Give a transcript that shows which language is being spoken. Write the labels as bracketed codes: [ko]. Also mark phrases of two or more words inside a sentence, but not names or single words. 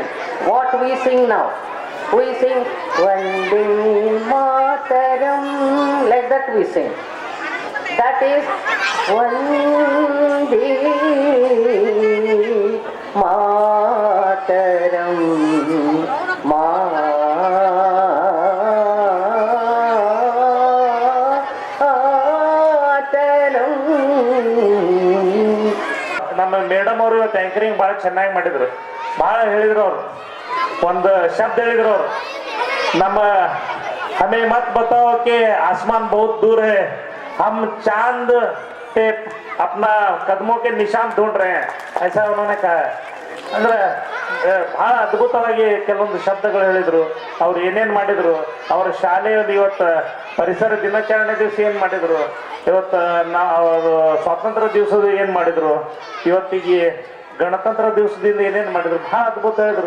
[en] What we sing now, we sing Vande Mataram, like that we sing. That is Vande Mataram, [kn] ನಮ್ಮ ಮೇಡಮ್ ಅವರು ಇವತ್ತು ಆಂಕರಿಂಗ್ ಭಾಳ ಚೆನ್ನಾಗಿ ಮಾಡಿದ್ರು, ಭಾಳ ಹೇಳಿದ್ರು ಅವರು. ಒಂದು ಶಬ್ದ ಹೇಳಿದ್ರು ಅವರು, ನಮ್ಮ [hi] हमें मत बताओ के आसमान बहुत दूर है, हम चांद पे अपना कदमों के निशान ढूंढ रहे हैं, ऐसा उन्होंने कहा. [kn] ಅಂದ್ರೆ ಬಹಳ ಅದ್ಭುತವಾಗಿ ಕೆಲವೊಂದು ಶಬ್ದಗಳು ಹೇಳಿದ್ರು. ಅವ್ರು ಏನೇನು ಮಾಡಿದ್ರು, ಅವರ ಶಾಲೆಯಲ್ಲಿ ಇವತ್ತು ಪರಿಸರ ದಿನಾಚರಣೆ ದಿವಸ ಏನು ಮಾಡಿದ್ರು, ಇವತ್ತು ಸ್ವಾತಂತ್ರ್ಯ ದಿವಸದ ಏನು ಮಾಡಿದ್ರು, ಇವತ್ತಿಗೆ ಗಣತಂತ್ರ ದಿವಸದಿಂದ ಏನೇನು ಮಾಡಿದ್ರು, ಬಹಳ ಅದ್ಭುತ ಹೇಳಿದ್ರು.